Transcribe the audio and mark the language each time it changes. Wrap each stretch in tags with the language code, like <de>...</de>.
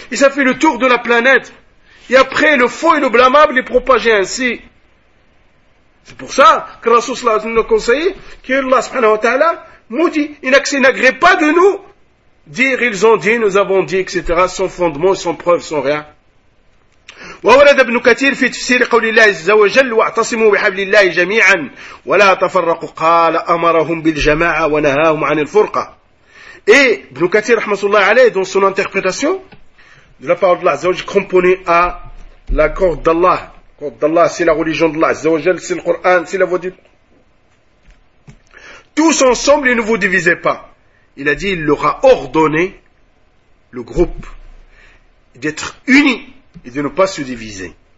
<fr>Et ça fait le tour de la planète. Et après, le faux et le blâmable est propagé ainsi. C'est pour ça que Rasoul sallallahu alayhi wa sallam nous conseille que Allah subhanahu wa ta'ala maudit, il n'agrée pas de nous dire, ils ont dit, nous avons dit, etc. sans fondement, sans preuve, sans rien.</fr> <ar>وولد ابن كثير في تفسير قول الله عز وجل واعتصموا بحبل الله جميعا ولا تفرقوا قال أمرهم بالجماعة ونهاهم عن الفرقة.</ar> <fr>Et</fr> <ar>ابن كثير رحمه الله عليه</ar> <fr>dans son interprétation de la parole d'Allah عز وجل cramponné à l'accord d'Allah. D'Allah, c'est la religion d'Allah, Azzawajal, c'est le Coran, c'est la voix du... Tous ensemble, ils ne vous divisaient pas. Il a dit, il leur a ordonné, le groupe, d'être unis et de ne pas se diviser.</fr>